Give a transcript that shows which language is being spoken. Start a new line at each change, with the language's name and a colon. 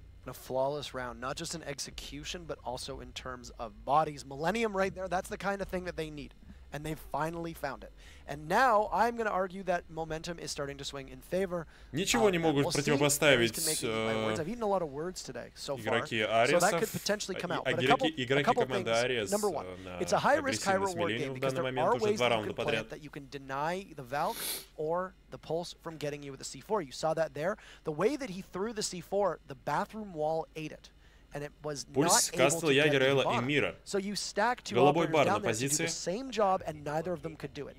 English: A flawless round, not just in execution, but also in terms of bodies. Millenium right there, that's the kind of thing that they need. And they've finally found it. And now I'm going to argue that momentum is starting to swing in favor.
Russian: Ничего не могут противопоставить игроки ARES, игроки команды ARES.
English: Number one, it's a high-risk, high-reward game because there are ways that you can play it that you can deny the Valk or the Pulse from getting you with the C4. You saw that there. The way that he threw the C4, the bathroom wall ate it. And it was not able to get the bottom. So you stack 2 operators down there to do the same job, and neither of them could do it.